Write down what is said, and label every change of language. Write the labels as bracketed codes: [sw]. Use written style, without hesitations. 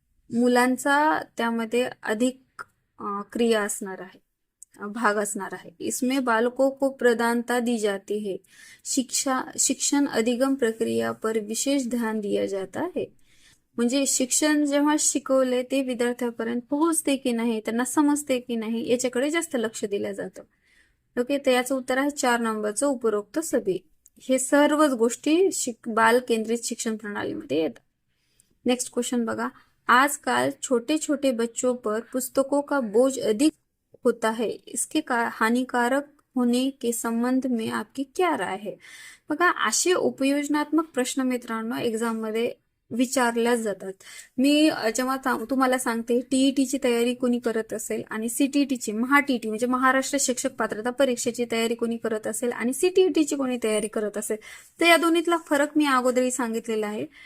[mr] मुलांचा त्यामध्ये अधिक क्रिया असणार आहे, भाग असणार आहे. [hi] इसमें बालकों को प्रधानता दी जाती है. शिक्षण अधिगम प्रक्रिया पर विशेष ध्यान दिया जाता है. [mr] म्हणजे शिक्षण जेव्हा शिकवले ते विद्यार्थ्यापर्यंत पोहोचते की नाही, त्यांना समजते की नाही, याच्याकडे जास्त लक्ष दिलं जातं. ओके, तर याचं उत्तर आहे 4 नंबरचं, [hi] उपरोक्त सभी. [mr] हे सर्वच गोष्टी बाल केंद्रित शिक्षण प्रणालीमध्ये येतात. नेक्स्ट क्वेश्चन बघा, [hi] आजकल छोटे छोटे बच्चों पर पुस्तकों का बोझ अधिक होता है, इसके हानिकारक होने के संबंध में आपकी क्या राय है? [mr] बघा, असे उपयोजनात्मक प्रश्न मित्रांनो एक्झाम मध्ये विचारल्या जातात. मी जेव्हा तुम्हाला सांगते टीईटीची तयारी कोणी करत असेल आणि सीटीईटीची महाटीईटी म्हणजे महाराष्ट्र शिक्षक पात्रता परीक्षेची तयारी कोणी करत असेल आणि सीटीईटीची कोणी तयारी करत असेल, तर या दोन्हीतला फरक मी अगोदरही सांगितलेला आहे.